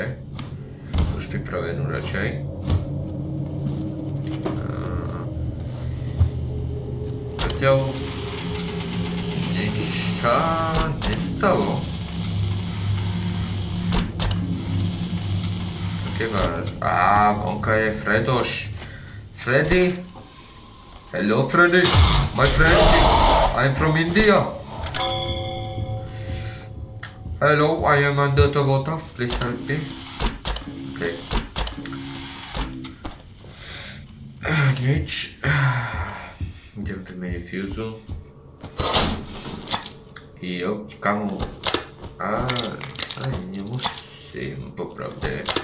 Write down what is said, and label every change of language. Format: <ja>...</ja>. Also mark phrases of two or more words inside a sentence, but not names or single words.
<sk>Už pripravenú radšej. Zatiaľ nič sa nestalo. Vonka je Fredoš.</sk> <en>Freddy? Hello Freddy, my friend. I'm from India. Hello, I am under the water. Please help me.</en> <sk>Okay. Nič. Idem vymeniť fúzu. Jo, kamu. Nemusím, popravde.</sk>